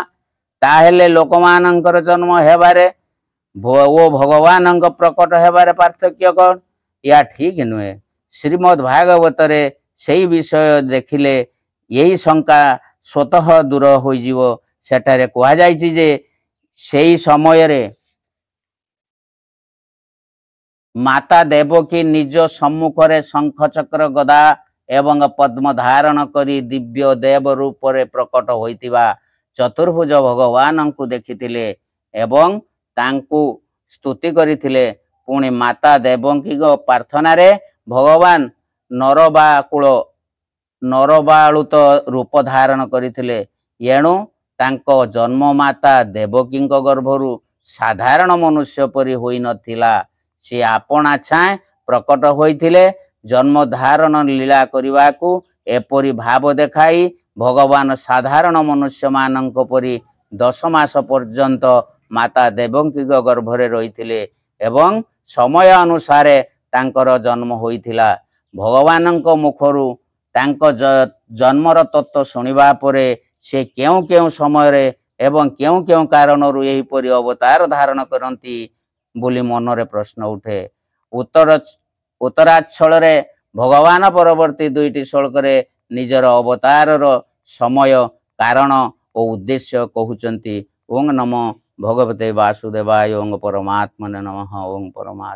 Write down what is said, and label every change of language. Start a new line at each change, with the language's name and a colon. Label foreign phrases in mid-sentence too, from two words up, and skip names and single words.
Odia: ତାହେଲେ ଲୋକମାନଙ୍କର ଜନ୍ମ ହେବାରେ ଓ ଭଗବାନଙ୍କ ପ୍ରକଟ ହେବାରେ ପାର୍ଥକ୍ୟ କଣ? ୟା ଠିକ୍ ନୁହେଁ। ଶ୍ରୀମଦ୍ ଭାଗବତ ରେ ସେହି ବିଷୟ ଦେଖିଲେ ଏହି ଶଙ୍କା ସ୍ୱତଃ ଦୂର ହୋଇଯିବ। ସେଠାରେ କୁହା ଯାଇଛି ଯେ ସେହି ସମୟ ରେ ମାତା ଦେବକୀ ନିଜ ସମ୍ମୁଖରେ ଶଙ୍ଖ ଚକ୍ର ଗଦା ଏବଂ ପଦ୍ମ ଧାରଣ କରି ଦିବ୍ୟ ଦେବ ରୂପ ରେ ପ୍ରକଟ ହୋଇଥିବା ଚତୁର୍ଭୁଜ ଭଗବାନ କୁ ଦେଖିଥିଲେ ଏବଂ ତାଙ୍କୁ ସ୍ତୁତି କରିଥିଲେ। ପୁଣି ମାତା ଦେବକୀଙ୍କ ପ୍ରାର୍ଥନା ରେ ଭଗବାନ ନରବାଳୁତ ରୂପ ଧାରଣ କରିଥିଲେ। ଏଣୁ ତାଙ୍କ ଜନ୍ମ ମାତା ଦେବକୀ ଗର୍ଭରୁ ସାଧାରଣ ମନୁଷ୍ୟ ପରି ହୋଇ ନଥିଲା। ସେ ଆପଣା ଛାଏଁ ପ୍ରକଟ ହୋଇଥିଲେ। ଜନ୍ମ ଧାରଣ ଲୀଳା କରିବାକୁ ଏପରି ଭାବ ଦେଖାଇ ଭଗବାନ ସାଧାରଣ ମନୁଷ୍ୟ ମାନଙ୍କ ପରି 10 ମାସ ପର୍ଯ୍ୟନ୍ତ ମାତା ଦେବକୀ ଗର୍ଭରେ ରହିଥିଲେ ଏବଂ ସମୟ ଅନୁସାରେ ତାଙ୍କର ଜନ୍ମ ହୋଇଥିଲା। ଭଗବାନଙ୍କ ମୁଖରୁ ତାଙ୍କ ଜନ୍ମର ତତ୍ତ୍ୱ ଶୁଣିବା ପରେ ସେ କେଉଁ କେଉଁ ସମୟ ରେ ଏବଂ କେଉଁ କେଉଁ କାରଣରୁ ଏହି ପରି ଅବତାର ଧାରଣ କରନ୍ତି ବୋଲି ମନରେ ପ୍ରଶ୍ନ ଉଠେ। ଉତ୍ତରଛଳ ରେ ଭଗବାନ ପରବର୍ତ୍ତୀ 2ଟି ଶ୍ଳୋକ ରେ ନିଜର ଅବତାର ସମୟ କାରଣ ଓ ଉଦ୍ଦେଶ୍ୟ କହୁଛନ୍ତି।
Sanskrit: ओं नमो भगवते वासुदेवाय। ओं परमात्मने नमः। ओं परमात्मा।